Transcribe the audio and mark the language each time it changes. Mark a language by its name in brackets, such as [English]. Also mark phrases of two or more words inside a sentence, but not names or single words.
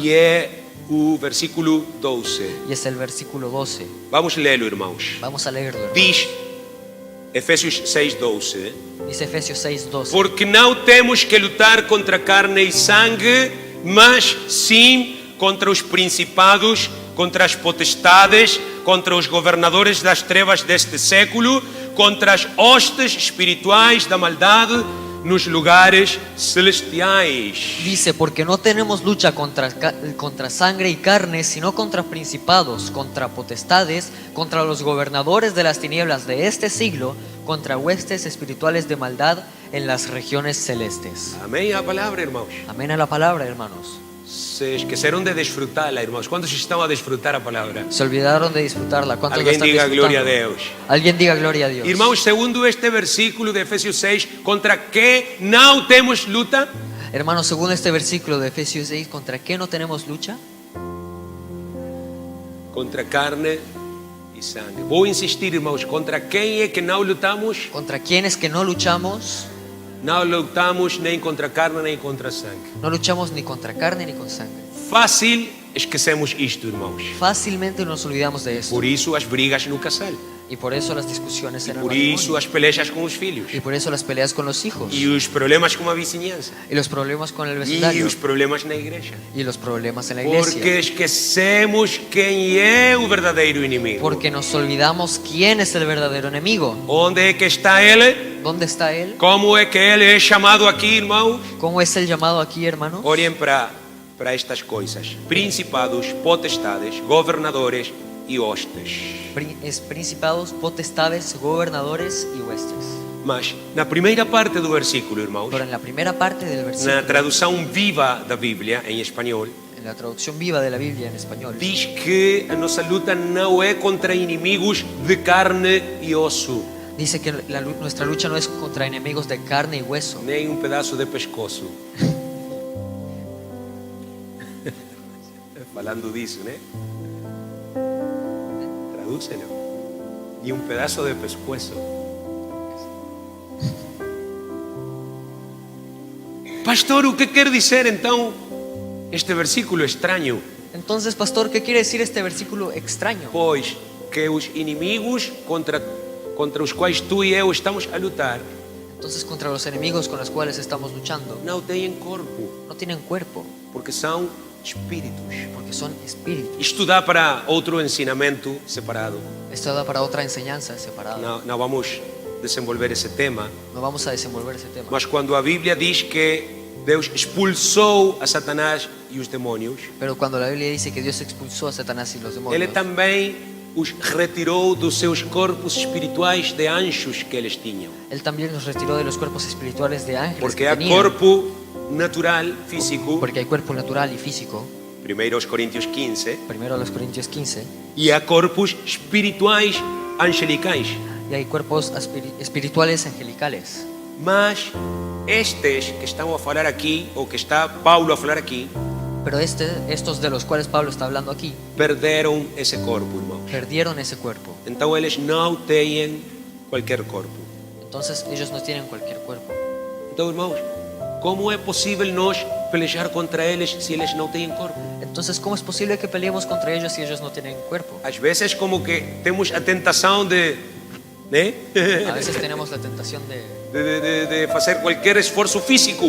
[Portuguese] e é o versículo 12. [Spanish] y es el versículo 12. [Portuguese] Vamos lê-lo, irmãos. [Spanish] Vamos a leerlo, hermanos. [Portuguese] Diz Efésios 6:12. [Spanish] Dice Efesios 6:12. [Portuguese] Porque não temos que lutar contra carne e sangue, mas sim contra os principados, contra as potestades, contra os governadores das trevas deste século, contra as hostes espirituais da maldade nos lugares celestiais. [Spanish] Dice, porque no tenemos lucha contra sangre y carne, sino contra principados, contra potestades, contra los gobernadores de las tinieblas de este siglo, contra huestes espirituales de maldad en las regiones celestes. [Portuguese] Amém a palavra, irmãos. [Spanish] Amén a la palabra, hermanos. [Portuguese] Se esqueceram de desfrutá-la, irmãos. Quantos estão a desfrutar a palavra? [Spanish] Se olvidaron de disfrutarla. ¿Cuántos la [Portuguese] Alguém [Spanish] están [Portuguese] diga glória a [Spanish] disfrutando? [Portuguese] Deus. [Spanish] Alguien diga gloria a Dios. [Portuguese] Irmãos, segundo este versículo de Efésios 6, contra que não temos luta? [Spanish] Hermanos, según este versículo de Efesios 6, ¿contra qué no tenemos lucha? [Portuguese] Contra carne e sangue. Vou insistir, irmãos, contra quem é que não lutamos? [Spanish] ¿Contra quiénes que no luchamos? [Portuguese] Não lutamos nem contra carne nem contra sangue. [Spanish] No luchamos ni contra carne ni con sangre. [Portuguese] Fácil esquecemos isto, irmãos. [Spanish] Fácilmente nos olvidamos de esto. [Portuguese] Por isso as brigas no casal. [Spanish] Y por eso las discusiones en el [Portuguese] Por isso [Spanish] matrimonio. [Portuguese] as peleas com os filhos. [Spanish] Y por eso las peleas con los hijos. [Portuguese] E os problemas com a vizinhança. [Spanish] Y los problemas con el [Portuguese] E [Spanish] vecindario. [Portuguese] os problemas na igreja. [Spanish] Y los problemas en la iglesia. [Portuguese] Porque esquecemos quem é o verdadeiro inimigo. [Spanish] Porque nos olvidamos quién es el verdadero enemigo. [Portuguese] Onde é que está ele? [Spanish] ¿Dónde está él? [Portuguese] Como é que ele é chamado aqui, irmãos? [Spanish] ¿Cómo es el llamado aquí, hermanos? [Portuguese] Olhem para estas coisas: principados, potestades, governadores e hostes. [Spanish] Es principados, potestades, gobernadores y huestes. [Portuguese] Mas na primeira parte do versículo, irmãos, [Spanish] Pero en la primera parte del [Portuguese] na [Spanish] versículo, [Portuguese] tradução viva da Bíblia em espanhol, [Spanish] en la traducción viva de la Biblia en español, [Portuguese] diz que a nossa luta não é contra inimigos de carne e osso, [Spanish] dice que nuestra lucha no es contra enemigos de carne y hueso, [Portuguese] nem pedaço de pescoço. Falando disso, né? Tradúcelo. E pedaço de pescoço. Pastor, o que quer dizer então este versículo estranho? [Spanish] Entonces, pastor, ¿qué quiere decir este versículo extraño? [Portuguese] Pois que os inimigos contra os quais tu e eu estamos a lutar [Spanish] Entonces, contra los enemigos con los cuales estamos luchando, [Portuguese] não têm corpo, [Spanish] no tienen cuerpo, [Portuguese] porque são espíritos. [Spanish] porque son espíritus. [Portuguese] Isto dá para outro ensinamento separado. [Spanish] Esto da para otra enseñanza separada. [Portuguese] Não vamos desenvolver esse tema, [Spanish] No vamos a desenvolver ese tema. [Portuguese] mas quando a Bíblia diz que Deus expulsou a Satanás e os demônios, [Spanish] Pero cuando la Biblia dice que Dios expulsó a Satanás y los [Portuguese] Ele [Spanish] demonios, [Portuguese] também os retirou dos seus corpos espirituais de anjos que eles tinham. [Spanish] Él también nos retiró de los cuerpos espirituales de ángeles [Portuguese] Porque [Spanish] que [Portuguese] há [Spanish] tenían, [Portuguese] corpo natural, físico, [Spanish] porque hay cuerpo natural y físico. [Portuguese] 1 Coríntios 15, [Spanish] Primero a los Corintios 15, [Portuguese] e há corpos espirituais angelicais. [Spanish] y hay cuerpos espirituales angelicales. [Portuguese] Mas estes que estão a falar aqui, ou que está Paulo a falar aqui, [Spanish] Pero estos de los cuales Pablo está hablando aquí, [Portuguese] perderam esse corpo, irmãos. [Spanish] perdieron ese cuerpo. [Portuguese] Então eles não têm qualquer corpo. [Spanish] Entonces ellos no tienen cualquier cuerpo. [Portuguese] Então, irmãos, como é possível nós pelejar contra eles se eles não têm corpo? [Spanish] Entonces, ¿cómo es posible que peleemos contra ellos si ellos no tienen cuerpo? [Portuguese] Às vezes como que temos a tentação de, né? [Spanish] A veces tenemos la tentación [Portuguese] de fazer qualquer esforço físico,